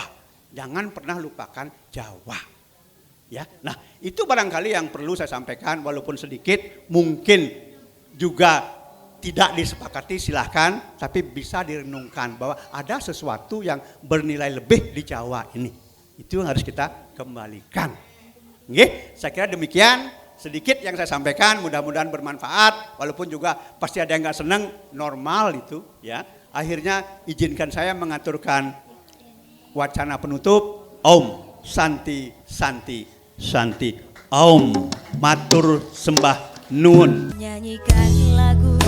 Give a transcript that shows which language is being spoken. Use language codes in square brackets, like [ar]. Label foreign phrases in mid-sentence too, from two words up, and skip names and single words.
[id] Jangan pernah lupakan Jawa. Ya, nah itu barangkali yang perlu saya sampaikan, walaupun sedikit, mungkin juga tidak disepakati, silahkan, tapi bisa direnungkan bahwa ada sesuatu yang bernilai lebih di Jawa ini. Itu yang harus kita kembalikan. Nggih, saya kira demikian sedikit yang saya sampaikan, mudah-mudahan bermanfaat, walaupun juga pasti ada yang nggak senang, normal itu, ya. Akhirnya izinkan saya mengaturkan wacana penutup. [sa] Om Santi Santi Santi. [jv] Om matur sembah nuwun. [id] Nyanyikan lagu